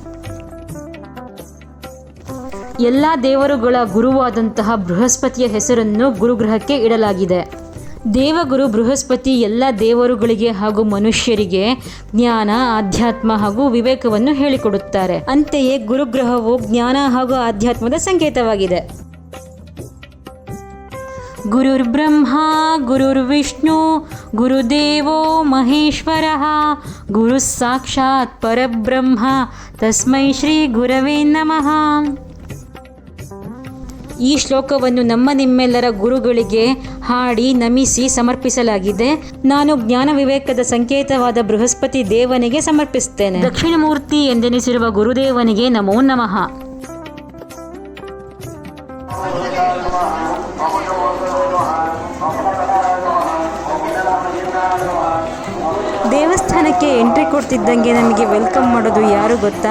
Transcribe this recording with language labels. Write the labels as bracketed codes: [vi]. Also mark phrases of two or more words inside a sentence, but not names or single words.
[kn] ಎಲ್ಲ ದೇವರುಗಳ ಗುರುವಾದಂತಹ ಬೃಹಸ್ಪತಿಯ ಹೆಸರನ್ನು ಗುರುಗ್ರಹಕ್ಕೆ ಇಡಲಾಗಿದೆ. ದೇವಗುರು ಬೃಹಸ್ಪತಿ ಎಲ್ಲ ದೇವರುಗಳಿಗೆ ಹಾಗೂ ಮನುಷ್ಯರಿಗೆ ಜ್ಞಾನ, ಆಧ್ಯಾತ್ಮ ಹಾಗೂ ವಿವೇಕವನ್ನು ಹೇಳಿಕೊಡುತ್ತಾರೆ. ಅಂತೆಯೇ ಗುರುಗ್ರಹವು ಜ್ಞಾನ ಹಾಗೂ ಆಧ್ಯಾತ್ಮದ ಸಂಕೇತವಾಗಿದೆ. [sa] ಗುರುರ್ ಬ್ರಹ್ಮ ಗುರುರ್ ವಿಷ್ಣು ಗುರುದೇವೋ ಮಹೇಶ್ವರಃ ಗುರು ಸಾಕ್ಷಾತ್ ಪರಬ್ರಹ್ಮ ತಸ್ಮೈ ಶ್ರೀ ಗುರವೇ ನಮಃ. [kn] ಈ ಶ್ಲೋಕವನ್ನು ನಿಮ್ಮೆಲ್ಲರ ಗುರುಗಳಿಗೆ ಹಾಡಿ ನಮಿಸಿ ಸಮರ್ಪಿಸಲಾಗಿದೆ. ನಾನು ಜ್ಞಾನ ವಿವೇಕದ ಸಂಕೇತವಾದ ಬೃಹಸ್ಪತಿ ದೇವನಿಗೆ ಸಮರ್ಪಿಸುತ್ತೇನೆ. ದಕ್ಷಿಣ ಮೂರ್ತಿ ಎಂದೆನಿಸಿರುವ ಗುರುದೇವನಿಗೆ [sa] ನಮೋ ನಮಃ. [kn] ದೇವಸ್ಥಾನಕ್ಕೆ ಎಂಟ್ರಿ ಕೊಡ್ತಿದ್ದಂಗೆ ನಮಗೆ ವೆಲ್ಕಮ್ ಮಾಡೋದು ಯಾರು ಗೊತ್ತಾ?